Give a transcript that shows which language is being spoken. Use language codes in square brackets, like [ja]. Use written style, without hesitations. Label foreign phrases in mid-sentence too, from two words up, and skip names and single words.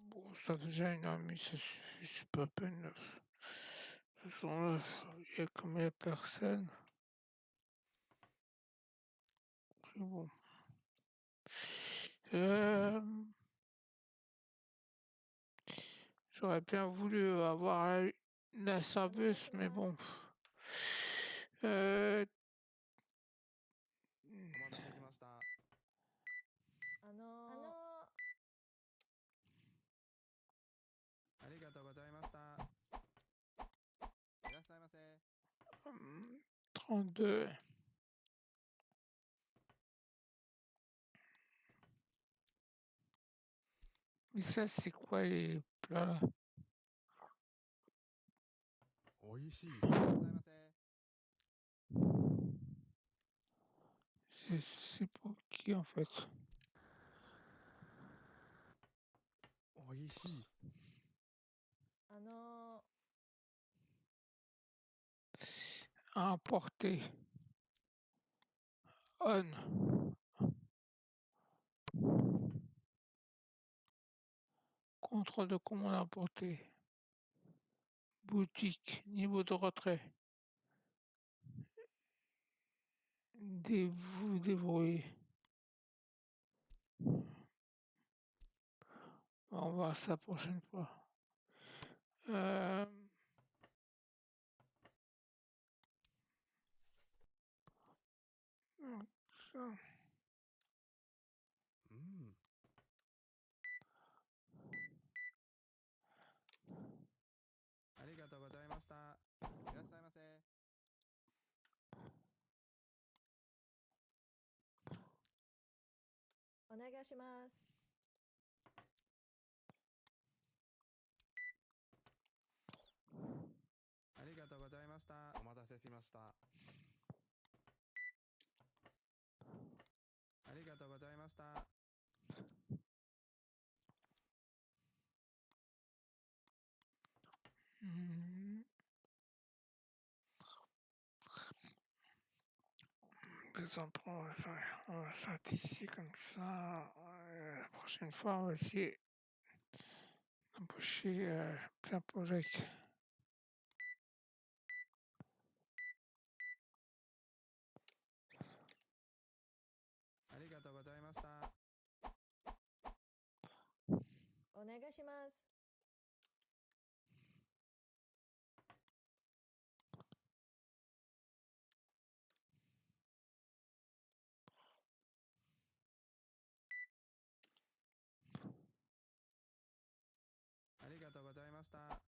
[fr] Ça fait déjà 1 heure et demie, ça suffit, c'est pas la peine. De toute façon, là, il y a combien de personnes? C'est bon. J'aurais bien voulu avoir la serveuse, mais bon. [ja] お待たせしました。ありがとうございました。いらっしゃいませ。 [fr] 32. Mais ça, c'est quoi les plats là? [ja] おいしい。いらっしゃいませ。 [fr] C'est pour qui en fait? [ja] おいしい。 [fr] Importer. On. Contrôle de commande importée. Boutique. Niveau de retrait. Vous débrouillez. On va voir ça la prochaine fois. Ça. [ja] ありがとうございました。いらっしゃいませ。お願いします。ありがとうございました。お待たせしました。ありがとうございました。 [fr] On va s'arrêter ici comme ça. La prochaine fois, on va essayer d'embaucher plein project. [ja] ありがとうございました。お願いします。ありがとうございました。